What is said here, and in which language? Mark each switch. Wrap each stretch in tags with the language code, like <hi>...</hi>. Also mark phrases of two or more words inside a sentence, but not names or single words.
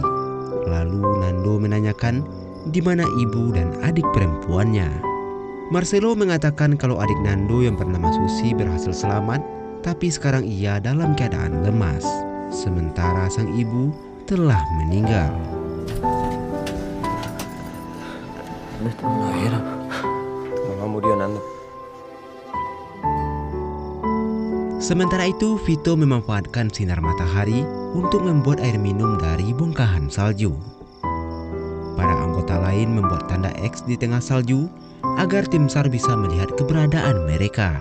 <id>Lalu Nando menanyakan di mana ibu dan adik perempuannya. Marcelo mengatakan kalau adik Nando yang bernama Susi berhasil selamat, tapi sekarang ia dalam keadaan lemas. Sementara sang ibu telah meninggal.</id> <es>A ver, tu mamá murió, Nando.</es> <id>Sementara itu, Vito memanfaatkan sinar matahari untuk membuat air minum dari bongkahan salju. Para anggota lain membuat tanda X di tengah salju agar tim SAR bisa melihat keberadaan mereka.</id>